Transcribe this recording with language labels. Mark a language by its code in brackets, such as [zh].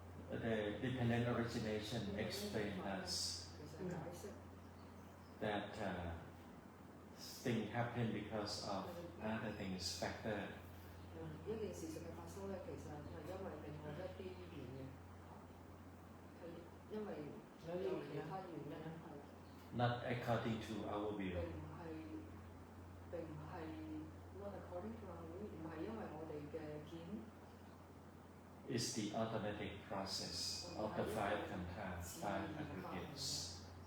[en] The dependent origination explains us that things happen because of other things factor. [yue] 一件事情嘅發生咧，其實係因為另外一啲原因，係因為有其他原因係。 [en] Not according to our will. [yue] 並唔係 [en] not according to our will， [yue] 唔係因為我哋嘅見。 [en] It's the automatic process of the five aggregates.